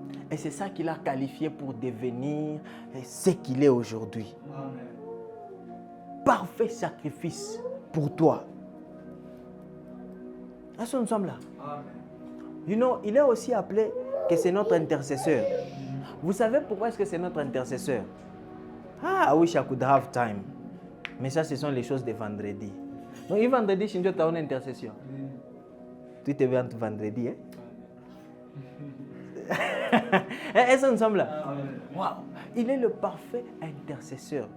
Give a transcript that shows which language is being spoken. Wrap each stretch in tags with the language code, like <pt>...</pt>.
<fr>Et c'est ça qu'il a qualifié pour devenir ce qu'il est aujourd'hui. Amen. Parfait sacrifice pour toi. Est-ce que nous sommes là? Amen.</fr> <en>You know,</en> <fr>il est aussi appelé que c'est notre intercesseur. Vous savez pourquoi est-ce que c'est notre intercesseur?</fr> <en>Ah, I wish I could have time.</en> <fr>Mais ça, ce sont les choses de vendredi. Donc, le vendredi, je dois une intercession. Tu te veux vendredi, hein? Est-ce que nous sommes là? Wow. Il est le parfait intercesseur.</fr>